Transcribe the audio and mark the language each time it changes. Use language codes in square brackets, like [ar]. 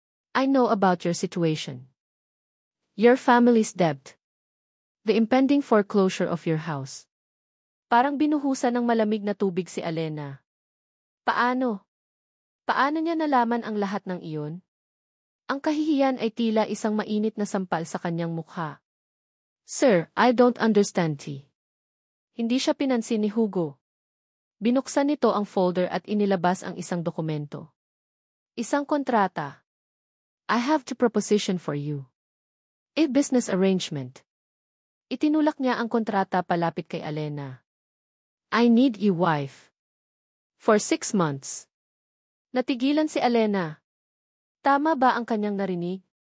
[en] I know about your situation. Your family's debt. The impending foreclosure of your house. [tl] Parang binuhusan ng malamig na tubig si Alena. Paano? Paano niya nalaman ang lahat ng iyon? Ang kahihiyan ay tila isang mainit na sampal sa kanyang mukha. [en] Sir, I don't understand tea. [tl] Hindi siya pinansin ni Hugo. Binuksan nito ang folder at inilabas ang isang dokumento. Isang kontrata. [en] I have a proposition for you. A business arrangement. [tl] Itinulak niya ang kontrata palapit kay Alena. [en] I need you wife. For 6 months. [tl] Natigilan si Alena. Tama ba ang kanyang narinig?